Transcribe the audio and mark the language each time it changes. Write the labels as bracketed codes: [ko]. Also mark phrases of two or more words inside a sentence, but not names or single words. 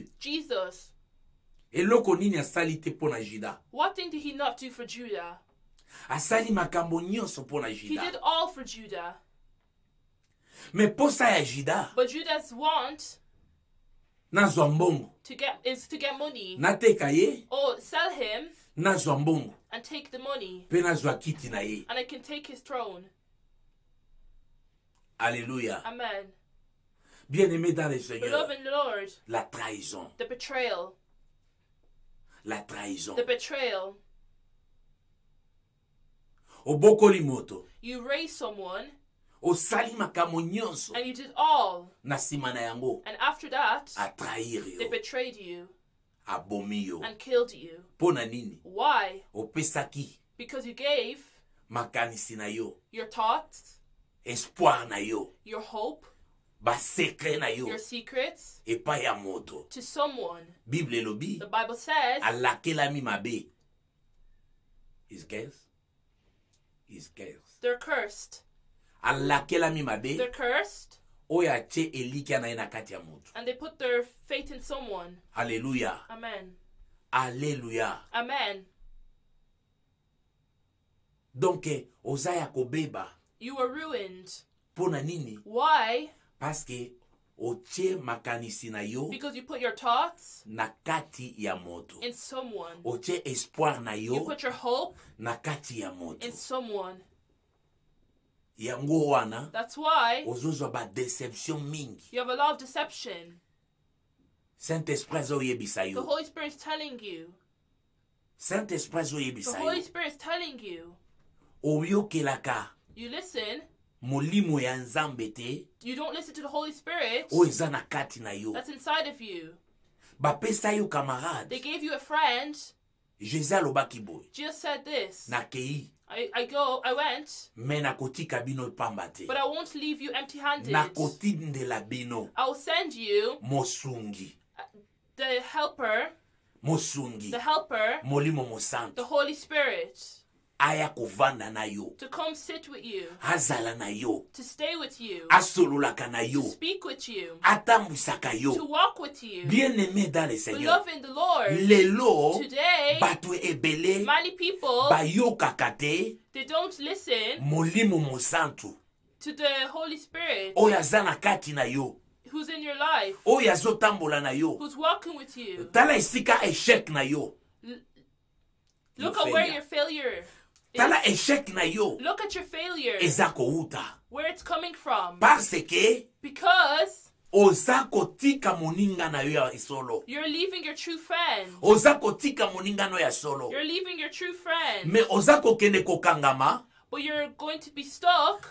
[en] Jesus. [ln] eloko nini asali te mpo na Juda. [en] What thing did he not do for Judah? [ln] Asali makambo nyonso mpo na [en] He [ln] Juda. [en] did all for Judah. [ln] Me posa ya Juda [en] But Judah's want [ln] nazwa mbongo. [en] is to get money. [ln] Nateka ye [en] Or sell him [ln] nazwa mbongo. [en] and take the money. [ln] Mpe nazwa kiti na ye. [en] And I can take his throne. [ln] Alléluia. [en] Amen. [fr] Bien-aimé dans le Seigneur, [en] Beloved in the Lord, [fr] la trahison, [en] the betrayal, [fr] la trahison. [en] the betrayal. [ln] Obokoli moto, [en] You raise someone [ln] osali makambo nyonso, [en] and you did all, [ln] na nsima na yango, [en] and after that, [ln] atrahir [en] they [ln] yo, [en] betrayed you [ln] abomi yo. [en] and killed you. [ln] Pona nini? [en] Why? [ln] Opesaki [en] Because you gave [ln] makanisi na yo, [en] your thoughts, [ln] espoir na yo, [en] your hope, [ln] basekre na yo, [en] your secrets [ln] epai ya moto. [en] to someone. [ln] Bible elobi, [en] The Bible says [ln] alakelami mabe. [en] Is guess? Is guess. they're cursed. [ln] Alakelami mabe, [en] They're cursed, [ln] oyo atie elikia na ye na kati ya moto. [en] and they put their faith in someone. [ln] Alléluia. [en] Amen. [ln] Alléluia. [en] Amen. [ln] Donc, oza ya kobeba. [en] You were ruined. [ln] Pona nini? [en] Why? [fr] Parce que [ln] otie makanisi na yo [en] Because you put your thoughts [ln] na kati ya moto. [en] in someone. [ln] Otie espoir na [en] You [ln] yo [en] put your hope [ln] na kati ya moto. [en] in someone. [ln] Yango wana, [en] That's why [ln] ozozwa ba deception mingi. [en] you have a lot of deception. [ln] Saint-Esprit azoyebisa [en] The [ln] yo. [en] Holy Spirit is telling you. [ln] Saint-Esprit [en] The [ln] azoyebisa [en] Holy [ln] yo. [en] Spirit is telling you. [ln] Oyokelaka [en] You listen. [ln] molimo ya nzambe te [en] You don't listen to the Holy Spirit [ln] oyo eza na kati na yo. [en] that's inside of you. [ln] Bapesa yo [en] They [ln] camarade. [en] gave you a friend. [ln] Jésus alobaki boye. [en] Jesus said this. [ln] Nakei, [en] I went, [ln] me nakotika bino pamba te. [en] but I won't leave you empty-handed. [ln] Nakotindela bino [en] I will send you [ln] mosungi. [en] the helper, [ln] Mosungi. Molimo mosanto. [en] the Holy Spirit, [ln] Aya kovanda na yo. [en] to come sit with you, [ln] Azala na yo. [en] to stay with you, [ln] Asololaka na yo. [en] to speak with you, [ln] Atambwisaka [en] to [ln] yo. [en] walk with you. [fr] Bien-aimé dans le Seigneur. [en] Beloved in the Lord, [ln] Lelo, [en] today, [ln] bato ebele, [en] many people, [ln] bayokaka te, [en] they don't listen [ln] molimo mosantu. [en] to the Holy Spirit [ln] Oyo aza na kati na yo. [en] who's in your life, [ln] Oyo azotambola na yo. [en] who's walking with you. [ln] Tala esika échec na yo. [en] Look Your at where failure. your failure [ln] Tala [en] is. [ln] échec na yo. [en] Look at your failure, [ln] Eza kouta. [en] where it's coming from. [fr] Parce que [en] Because [ln] oza kotika moninga na yo ya solo. [en] you're leaving your true friend. [ln] Oza kotika moninga no ya solo. [en] You're leaving your true friend. [ln] Me oza kokende kokangama [en] But you're going to be stuck